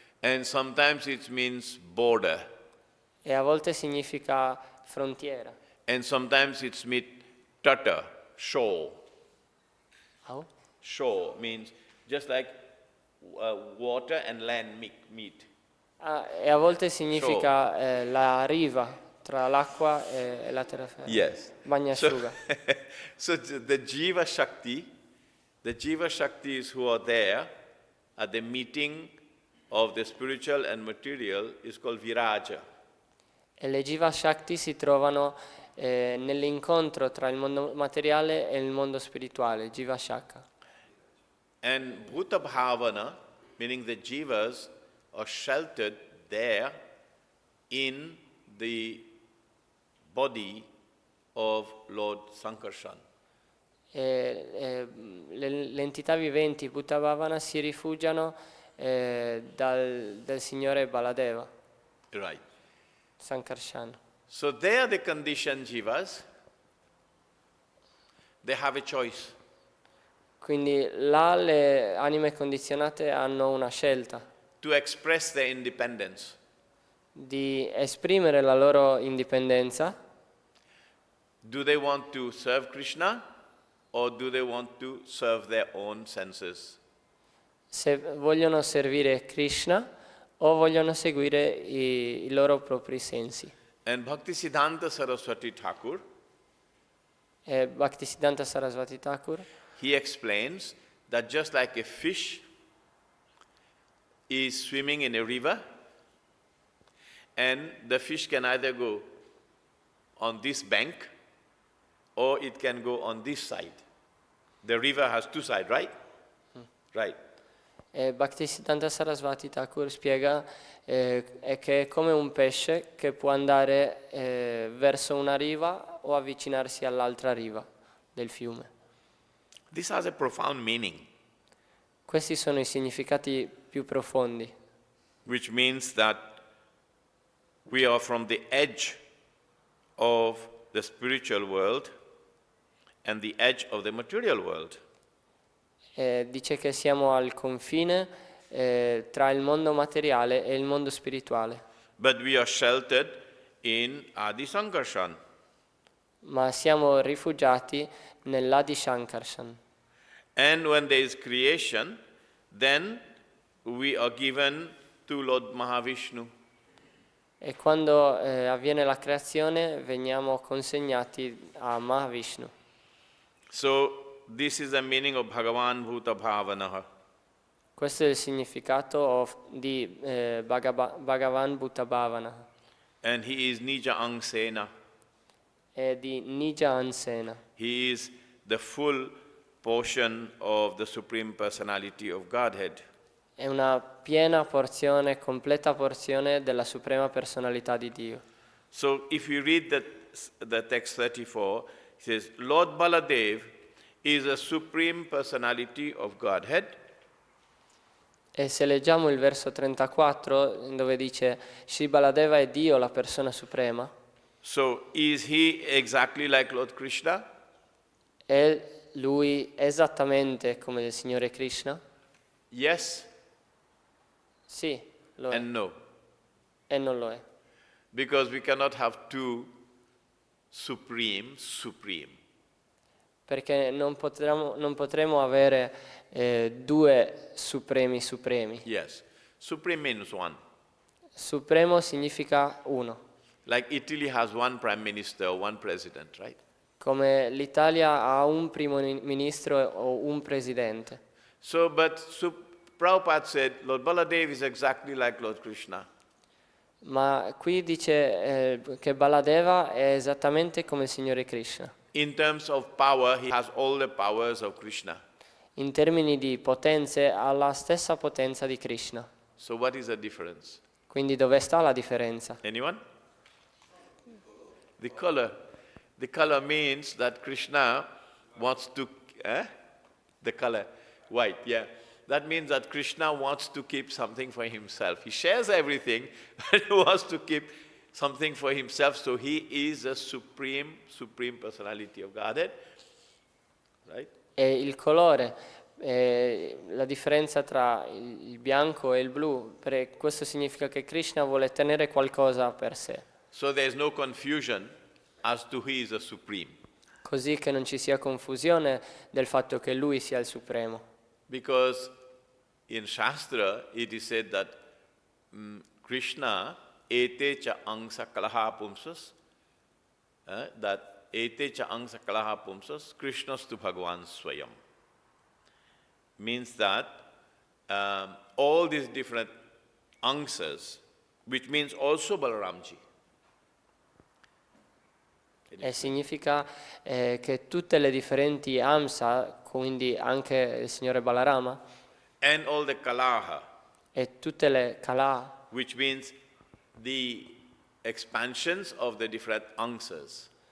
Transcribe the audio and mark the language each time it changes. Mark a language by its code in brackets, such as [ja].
[en] And sometimes it means border. [it] e a volte significa frontiera. [en] And sometimes it's means tata, shore. Oh? Shore means just like water and land meet. [it] E a volte significa la riva tra l'acqua e la terraferma. [en] Yes. [it] Bagnasciuga. [en] So the Jiva Shaktis who are there at the meeting of the spiritual and material is called Viraja. [it] E le Jiva Shakti si trovano nell'incontro tra il mondo materiale e il mondo spirituale, Jiva Shaka. [en] And Bhuta Bhavana, meaning the Jivas, are sheltered there in the body of Lord Sankarshan. [it] Le entità viventi Bhutabhavana si rifugiano del Signore Baladeva, [en] Right. Sankarshan. So they are the conditioned jivas. They have a choice. [it] Quindi là le anime condizionate hanno una scelta [en] To express their independence. [it] di esprimere la loro indipendenza. [en] Do they want to serve Krishna or do they want to serve their own senses? [it] Se vogliono servire Krishna o vogliono seguire i loro propri sensi. [en] And Bhaktisiddhanta Saraswati Thakur, [it] E Bhaktisiddhanta Saraswati Thakur, [en] he explains that just like a fish is swimming in a river, and the fish can either go on this bank or it can go on this side. The river has two sides, right? Right. [it] e Bhaktisiddhanta Saraswati Thakur spiega è che è come un pesce che può andare verso una riva o avvicinarsi all'altra riva del fiume. [en] This has a profound meaning, [it] Questi sono i significati più profondi, [en] which means that we are from the edge of the spiritual world and the edge of the material world. [it] Dice che siamo al confine tra il mondo materiale e il mondo spirituale, [en] But we are sheltered in Adi Sankarshan. [it] ma siamo rifugiati nell'Adi Shankarshan. [en] And when there is creation, then we are given to Lord Mahavishnu. [it] E quando avviene la creazione veniamo consegnati a Mahavishnu. [en] So this is the meaning of Bhagavan Bhuta Bhavanaha. [it] Questo è il significato di Bhagavan Bhutabhavana [en] And he is Nija Angsena. [it] e di Nija Ansena. [en] He is the full portion of the Supreme Personality of Godhead. [it] È una piena porzione, completa porzione della Suprema Personalità di Dio. [en] So if you read the text 34, it says, Lord Baladev is the Supreme Personality of Godhead. [it] E se leggiamo il verso 34, dove dice Shri Baladeva è Dio, la persona suprema, [en] So is he exactly like Lord Krishna? [it] è lui esattamente come il Signore Krishna? [en] Yes [it] Sì, lo è [en] and no. [it] e non lo è. [en] Because we cannot have two supreme. [it] Perché non potremo avere due supremi. [en] Yes. Supreme means one. [it] Supremo significa uno. [en] Like Italy has one prime minister or one president, right? [it] Come l'Italia ha un primo ministro o un presidente. [en] So, but Prabhupada said, Lord Baladev is exactly like Lord Krishna. [it] Ma qui dice che Baladeva è esattamente come il Signore Krishna. [en] In terms of power, he has all the powers of Krishna. [it] In termini di potenze ha la stessa potenza di Krishna. [en] So what is the difference? [it] Quindi dove sta la differenza? [en] Anyone? The color. The color means that Krishna wants to, the color, white, yeah. That means that Krishna wants to keep something for himself. He shares everything, but he wants to keep something for himself. So he is the supreme personality of Godhead, right? [it] E il colore, la differenza tra il bianco e il blu, questo significa che Krishna vuole tenere qualcosa per sé. [en] So there is no confusion as to who is the supreme. [it] Così che non ci sia confusione del fatto che lui sia il supremo. [en] Because in Shastra it is said that [sa] Krishna ete cha angsa kalaha pumsas, [en] that [sa] ete cha angsa kalaha pumsas, Krishnastu Bhagavan Swayam. [en] Means that all these different angsas, which means also Balaramji. [it] E significa che tutte le differenti amsa, quindi anche il Signore Balarama, [en] And all the kalaha, [it] e tutte le kala, [en] which means the expansions of the different ansas.